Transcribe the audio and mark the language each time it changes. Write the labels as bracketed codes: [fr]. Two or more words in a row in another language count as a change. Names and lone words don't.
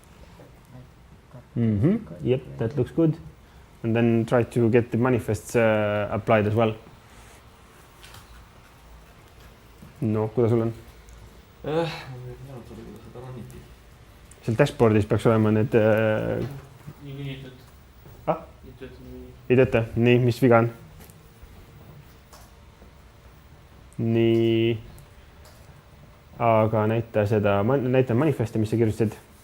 [en] Yep, that looks good. And then try to get the manifests applied as well. No, [et] kuidas sul on? Seal dashboardis peaks olema need... Ei tööta? Nii, mis viga on? Nii... Aga näita seda, näita manifesti, mis sa kirjutasid.